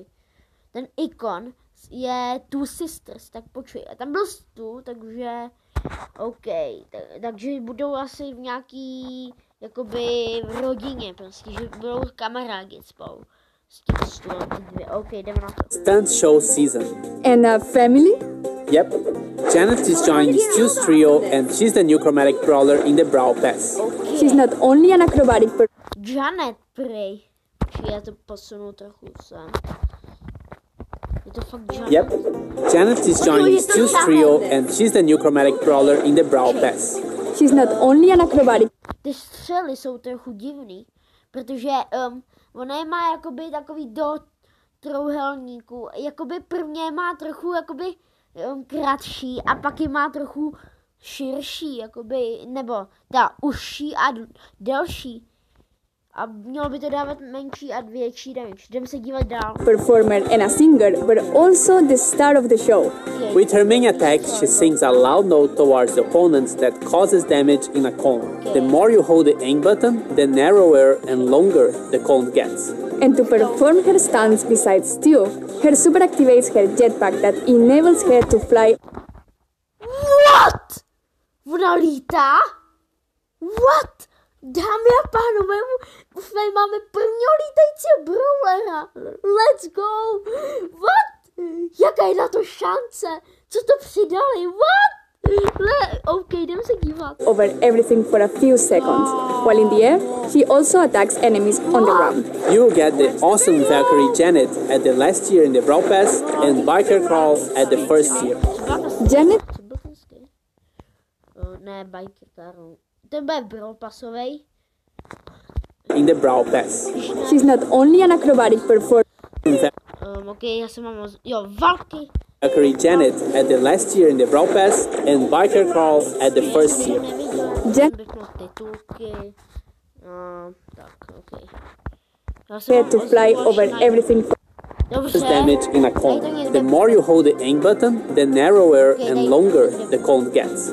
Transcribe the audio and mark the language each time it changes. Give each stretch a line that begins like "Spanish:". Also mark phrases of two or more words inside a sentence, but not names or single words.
Czech: Ten ikon je Two Sisters, tak počkej. A tam byl Stu, takže... OK, takže budou asi v nějaký... Jakoby v rodině prostě, že budou kamarádi spolu. OK, jdeme na to.
English: Stunt show season. And a family? Yep. Janet is joining Stu's trio and she's the new chromatic brawler in the Brawl Pass. Okay. She's not only an acrobatic Janet,
Czech: prej. Já to posunu trochu sem. Je to fakt Janet?
English: Yep. Janet is joining Stu's trio and she's the new chromatic brawler in the Brawl Pass. She's not only an acrobatic...
Czech: Ty střely jsou trochu divný, protože ona je má jakoby takový do trouhelníku. Jakoby prvně má trochu jakoby kratší a pak je má trochu širší, jakoby, nebo ta užší a delší. A mělo by to dávat menší a větší damage. Jdeme se dívat dál.
English: Performer and a singer, but also the star of the show. Okay. With her main attack, she sings a loud note towards the opponents that causes damage in a cone. The more you hold the aim button, the narrower and longer the cone gets. And to perform her stunts besides Stu, her super activates her jetpack that enables her to fly. What?
Czech: Ona lítá?
English: What?
Czech: Dámy a pánové, už tady máme prvního lítajícího brawlera.
English: Let's go. What?
Czech: Jaká je na to šance? Co to přidali? What? OK, jdeme se dívat.
English: Over everything for a few seconds. While in the air, she also attacks enemies on the ground. You get the awesome Valkyrie Janet at the last year in the Brawl Pass and Biker Crawl at the first year. Janet?
Czech: Ne, Biker Crawl. Ten bude Brawl Passovej.
English: In the Brawl Pass. She's not only an acrobatic performer.
Czech: OK, já jsem mám... Jo, Valky.
English: Valkyrie Janet at the last year in the Brawl Pass and Biker Crawl at the first year.
Czech: Tak, OK.
English: To fly over everything. Damage in a cone. The more you hold the aim button, the narrower and longer the cone gets.